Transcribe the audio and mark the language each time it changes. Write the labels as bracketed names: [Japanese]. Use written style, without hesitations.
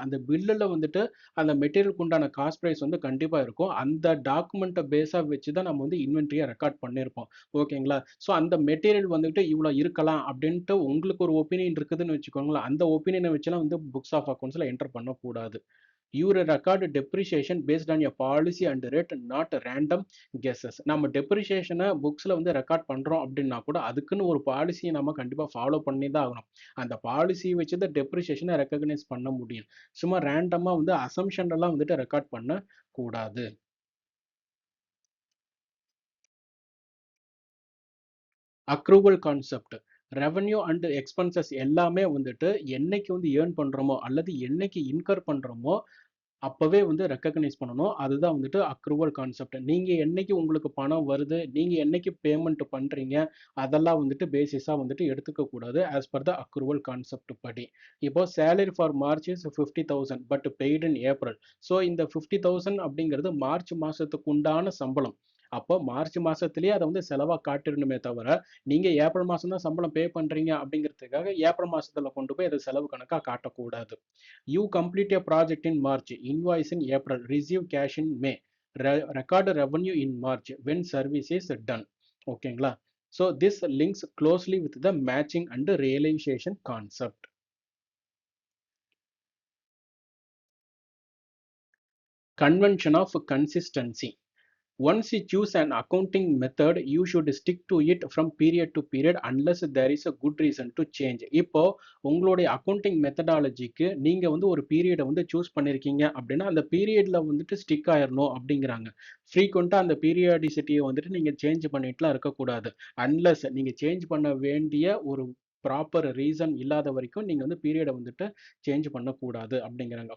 [Tamil] அந்த பில்லில் வந்துட்டு அந்த மெட்டீரியலுக்கு உண்டான காஸ்ட் ப்ரைஸ் வந்து கண்டிப்பாக இருக்கும். அந்த டாக்குமெண்ட்டை பேஸாக வச்சு தான் நம்ம வந்து இன்வென்ட்ரியை ரெக்கார்ட் பண்ணியிருப்போம். ஓகேங்களா? ஸோ அந்த மெட்டீரியல் வந்துட்டு இவ்வளோ இருக்கலாம் அப்படின்ட்டு உங்களுக்கு ஒரு ஒப்பீனியன் இருக்குதுன்னு வச்சுக்கோங்களேன். அந்த ஒப்பீனியனை வச்சுலாம் வந்து புக்ஸ் ஆஃப் அக்கௌண்ட்ஸில் என்டர் பண்ணக்கூடாது. [English] You record depreciation based on a policy and rate, not random guesses. [Tamil] நம்ம டெப்ரிசியேஷனை புக்ஸில் வந்து ரெக்கார்ட் பண்ணுறோம் அப்படின்னா கூட அதுக்குன்னு ஒரு பாலிசியை நம்ம கண்டிப்பாக ஃபாலோ பண்ணி தான் ஆகணும். அந்த பாலிசியை வச்சு தான் டெப்ரிசியேஷனை ரெக்கக்னைஸ் பண்ண முடியும். சும்மா ரேண்டமாக வந்து அசம்ஷன்லாம் வந்துட்டு ரெக்கார்ட் பண்ண கூடாது. Accrual concept. Revenue and expenses எல்லாமே வந்துட்டு என்னைக்கு வந்து ஏர்ன் பண்ணுறோமோ அல்லது என்னைக்கு இன்கர் பண்ணுறோமோ அப்பவே வந்து ரெக்கக்னைஸ் பண்ணணும். அதுதான் வந்துட்டு அக்ரூவல் கான்செப்ட். நீங்க என்னைக்கு உங்களுக்கு பணம் வருது, நீங்க என்னைக்கு பேமெண்ட் பண்றீங்க, அதெல்லாம் வந்துட்டு பேசிஸா வந்துட்டு எடுத்துக்க கூடாது. [English] as per the accrual concept [Tamil] படி. இப்போ [English] Salary for March is 50,000 but paid in April. [Tamil] So இந்த 50,000 அப்படிங்கிறது மார்ச் மாசத்துக்கு உண்டான சம்பளம். அப்போ மார்ச் மாசத்திலேயே அதை வந்து செலவா காட்டிடணுமே தவிர, நீங்க ஏப்ரல் மாசம் தான் சம்பளம் பே பண்றீங்க அப்படிங்கிறதுக்காக ஏப்ரல் மாசத்துல கொண்டு போய் அதை செலவு கணக்கா காட்டக்கூடாது. [English] You complete a project in March, invoice in April, receive cash in May, record revenue in March when service is done. [Tamil] ஓகேங்களா? [English] So this links closely with the matching and realization concept. Convention of consistency. Once you choose an accounting method, you should stick to it from period to period unless there is a good reason to change. [Tamil] இப்போ உங்களுடைய accounting மெத்தடாலஜிக்கு நீங்க வந்து ஒரு பீரியடை வந்து choose பண்ணிருக்கீங்க அப்படின்னா அந்த பீரியட்ல வந்துட்டு ஸ்டிக் ஆயிரணும் அப்படிங்கிறாங்க. ஃப்ரீக்வெண்டா அந்த பீரியாடிசிட்டியை வந்துட்டு நீங்க சேஞ்ச் பண்ணிட்டுலாம் இருக்கக்கூடாது. அன்லஸ் நீங்க சேஞ்ச் பண்ண வேண்டிய ஒரு ப்ராப்பர் ரீசன் இல்லாத வரைக்கும் நீங்க வந்து பீரியடை வந்துட்டு சேஞ்ச் பண்ணக்கூடாது அப்படிங்கிறாங்க.